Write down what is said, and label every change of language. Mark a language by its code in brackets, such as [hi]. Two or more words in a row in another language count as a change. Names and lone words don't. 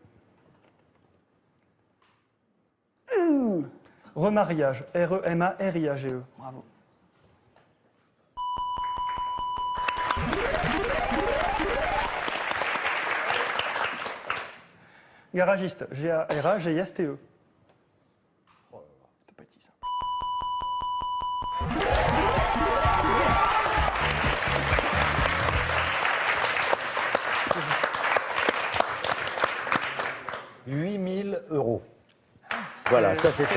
[fr] Remariage, R-E-M-A-R-I-A-G-E. Bravo. Garagiste, G-A-R-A-G-I-S-T-E. C'était pas si simple. — 8 000 €. Voilà, ça c'est fait.